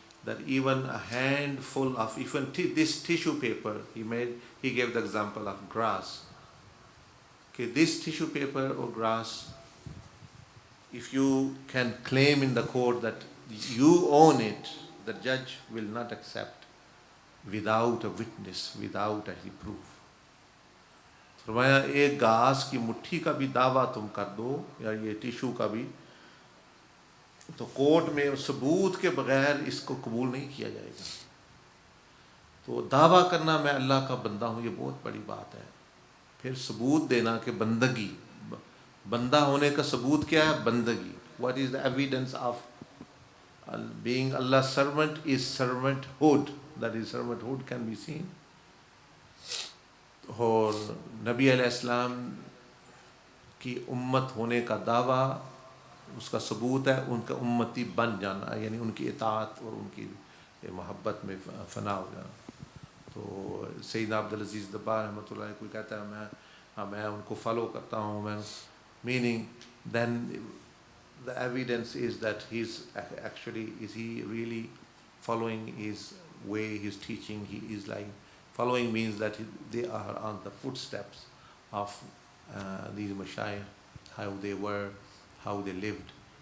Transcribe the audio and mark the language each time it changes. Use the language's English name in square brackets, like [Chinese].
[English] that even a handful of, even this tissue paper, he gave the example of grass. Okay, this tissue paper or grass, if you can claim in the court that you own it, the judge will not accept without a witness, without any proof. [Hindi] फरमाया एक घास की मुट्ठी का भी दावा तुम कर दो या ये टिश्यू का भी, तो कोर्ट में सबूत के बगैर इसको कबूल नहीं किया जाएगा. तो दावा करना मैं अल्लाह का बंदा हूँ, ये बहुत बड़ी बात है. फिर सबूत देना कि बंदगी, बंदा होने का सबूत क्या है? बंदगी. [English] What is the evidence of being Allah's servant is servanthood. That is, servanthood can be seen. [Hindi] और नबी अलैहिस्सलाम की उम्मत होने का दावा, उसका सबूत है उनका उम्मती बन जाना, यानी उनकी इताअत और उनकी मोहब्बत में फना हो जाना. तो सैयद अब्दुल अजीज़ दब्बार रहमतुल्लाह अलैह, कोई कहता है मैं उनको फॉलो करता हूँ, मैं, [English] Meaning then the evidence is that he's actually, is he really following his way, his teaching? He is like, following means that they are on the footsteps of these mashayikh, how they were, how they lived.